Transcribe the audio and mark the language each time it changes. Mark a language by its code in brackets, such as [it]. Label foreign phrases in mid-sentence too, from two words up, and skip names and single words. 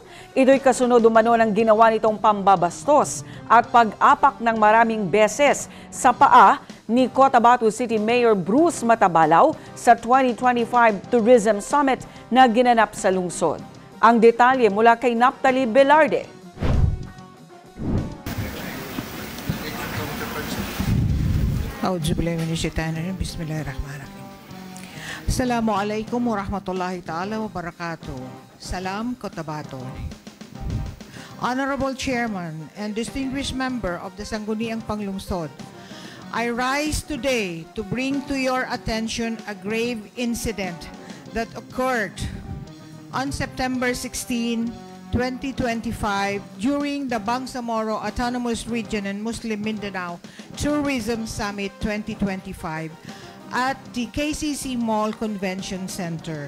[tl] Ito'y kasunod umano ng ginawa nitong pambabastos at pag-apak ng maraming beses sa paa ni Cotabato City Mayor Bruce Matabalaw sa 2025 Tourism Summit na ginanap sa lungsod. Ang detalye mula kay Naphtali Velarde. [ar] بسم الله الرحمن الرحيم. السلام عليكم ورحمة الله تعالى وبركاته. Salam Cotabato. [en] Honorable Chairman and distinguished member of the Sangguniang Panglungsod, I rise today to bring to your attention a grave incident that occurred on September 16, 2025 during the Bangsamoro Autonomous Region and Muslim Mindanao Tourism Summit 2025 at the KCC Mall Convention Center.